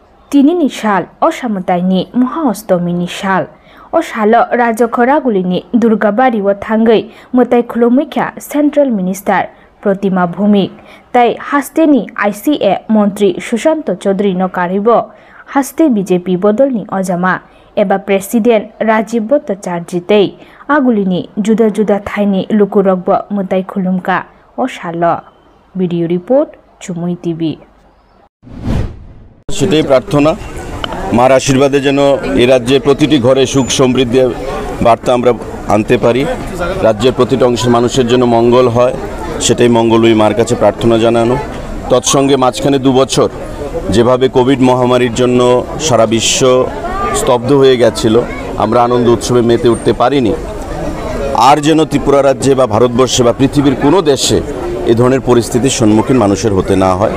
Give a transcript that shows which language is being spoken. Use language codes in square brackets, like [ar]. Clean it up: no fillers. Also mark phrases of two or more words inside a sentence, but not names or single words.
[trp] tinini shal o samutaini Maha Astami shal o shalo rajokhoragulini Durgabari Mwtai Khulumkha [en] Central Minister [trp] Pratima Bhumik tai hasteni ICA Montri Sushanto Chaudhary no karibo haste BJP Bodol ni ojama eba President Rajiv Bhattacharya tei agulini juda juda thaini lukurogbo Mwtai Khulumkha o shalo [en] video report [trp] CHUMUI TV [bn] সেটাই প্রার্থনা মার আশীর্বাদে যেন এই রাজ্যের প্রতিটি ঘরে সুখ সমৃদ্ধির বার্তা আমরা আনতে পারি, রাজ্যের প্রতিটি অংশের মানুষের জন্য মঙ্গল হয়, সেটাই মঙ্গলময়ী মার কাছে প্রার্থনা জানানো। তৎসঙ্গে মাঝখানে 2 বছর যেভাবে কোভিড মহামারীর জন্য সারা বিশ্ব স্তব্ধ হয়ে গেছিল, আমরা আনন্দ উৎসবে মেতে উঠতে পারিনি, আর যেন ত্রিপুরা রাজ্যে বা ভারতবর্ষে বা পৃথিবীর কোনো দেশে এই ধরনের পরিস্থিতির সম্মুখীন মানুষের হতে না হয়।